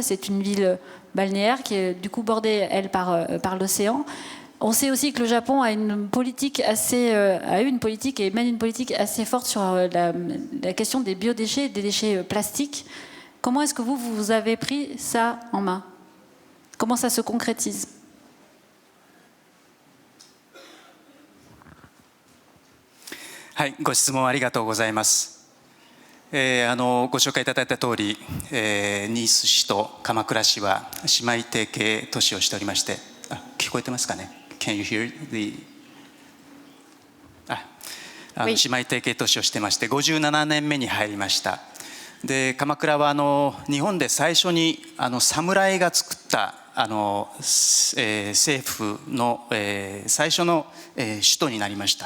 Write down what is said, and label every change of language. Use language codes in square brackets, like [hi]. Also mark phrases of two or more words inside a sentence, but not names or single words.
[fr] C'est une ville balnéaire qui est du coup bordée, elle, par l'océan. On sait aussi que le Japon a eu une politique et mène une politique assez forte sur la question des biodéchets et des déchets plastiques. Comment est-ce que vous avez pris ça en main ? Comment ça se concrétise ? [ja] はい、ご質問ありがとうございます。ご紹介いただいた通り、ニース市と鎌倉市は姉妹提携都市をしておりまして、聞こえてますかね？ [en] Can you hear the？ [ja] 姉妹提携都市をしてまして、57年目に入りました。で、鎌倉は日本で最初に侍が作った政府の最初の首都になりました。